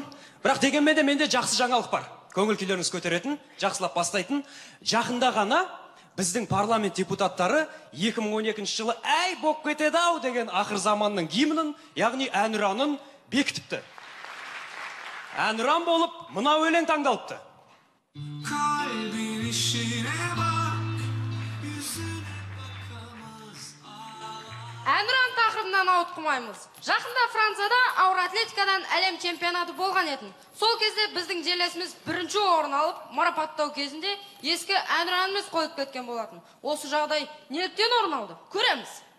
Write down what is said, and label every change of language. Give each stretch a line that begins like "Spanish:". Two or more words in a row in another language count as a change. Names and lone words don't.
Kazakh: Бірақ дегенмен де менде жақсы жаңалық бар. Көңіл күйлеріңіз көтеретін, жақсылап бастайтын. Жақында ғана біздің парламент депутаттары 2012 жылы әй боп кетеді-ау деген ақыр заманның гимнін, яғни әнұранын бекітіпті. Әнұран болып, мына өлең таңдалыпты.
Turkish: Kalbin işine bak, yüzüne bakamaz.
Kazakh: Әнұран тақырыбынан ауытқымаймыз. Жақында Францияда ауыр атлетикадан әлем чемпионаты болған етін. Сол кезде біздің жерлесіміз бірінші орын алып, марапаттау кезінде ескі әнұранымыз қойып кеткен болатын. Осы жағдай неліктен орын алды? Көреміз.